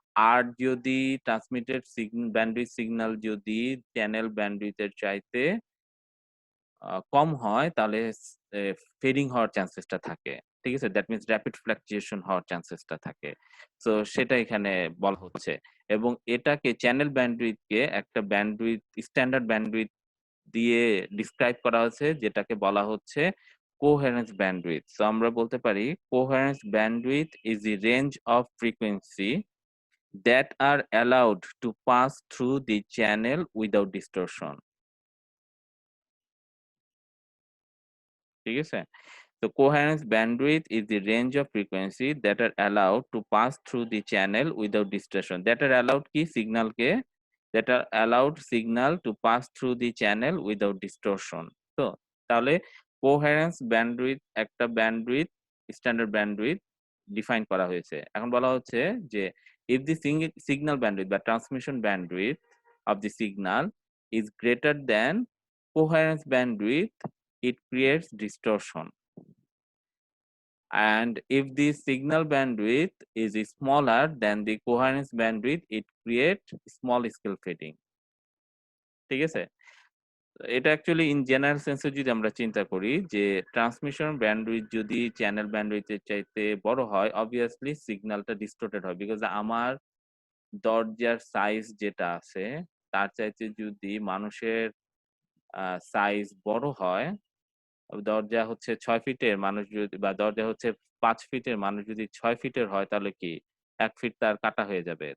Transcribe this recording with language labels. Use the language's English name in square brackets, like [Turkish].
[Bangla] আর যদি transmitted bandwidth signal যদি channel bandwidth এর চাইতে কম হয়, তাহলে ফেডিং হওয়ার চান্সেসটা থাকে। ঠিক আছে? দ্যাট মিনস র‍্যাপিড ফ্লাকচুয়েশন হওয়ার চান্সেসটা থাকে। সো সেটা এখানে বলা হচ্ছে। এবং এটাকে চ্যানেল ব্যান্ডউইথকে একটা স্ট্যান্ডার্ড ব্যান্ডউইথ দিয়ে ডিসক্রাইব করা হয়েছে, যেটাকে বলা হচ্ছে কোহেরেন্স ব্যান্ডউইথ। সো আমরা বলতে পারি [English] Coherence bandwidth is the range of frequency that are allowed to pass through the channel without distortion. [Bangla] ঠিক আছে? [English] So coherence bandwidth is the range of frequency that are allowed to pass through the channel without distortion. That are allowed [Bangla] কি সিগন্যালকে [English] that are allowed signal to pass through the channel without distortion. [Bangla] তো তাহলে coherence bandwidth একটা bandwidth standard bandwidth define করা হয়েছে। এখন বলা হচ্ছে যে [English] if the signal bandwidth বা transmission bandwidth of the signal is greater than coherence bandwidth, it creates distortion. And if the signal bandwidth is smaller than the coherence bandwidth, it creates small scale fading. [Bangla] ঠিক আছে? এটা actually in general সেন্সে যদি আমরা চিন্তা করি যে transmission bandwidth যদি চ্যানেল ব্যান্ডউইথের চাইতে বড় হয়, অবভিয়াসলি সিগন্যালটা ডিস্টর্টেড হয়। বিকজ আমার দরজার সাইজ যেটা আছে তার চাইতে যদি মানুষের সাইজ বড় হয়, দরজা হচ্ছে ৬ ফিটের, মানুষ যদি বা দরজা হচ্ছে ৫ ফিটের, মানুষ যদি ৬ ফিটের হয়, তাহলে কি ১ ফিট তার কাটা হয়ে যাবে।